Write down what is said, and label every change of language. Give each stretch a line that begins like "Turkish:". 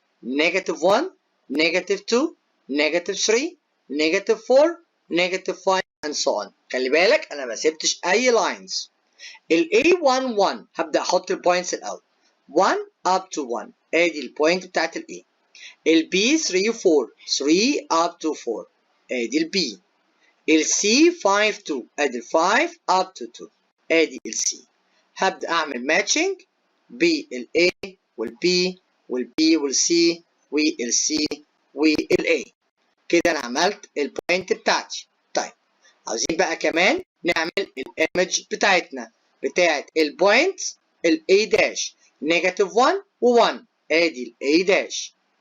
English: negative 1 negative 2 negative 3 negative 4 negative 5 and so on.
Arabic: خلي بالك انا ما سبتش اي لاينز. ال A11 هبدا احط البوينتس الاول 1 up to 1، ادي البوينت بتاعت ال A. ال B 3 up to 4، ادي ال B. ال C 2 ادي ال 5 up to 2، ادي ال C. هبدا اعمل ماتشنج بال A وال B وال B وال C وال C وال A. كده انا عملت البوينت بتاعتي. طيب عاوزين بقى كمان نعمل الايمج بتاعتنا بتاعت البوينت ال A داش نيجاتيف 1 و1، ادي ال A داش.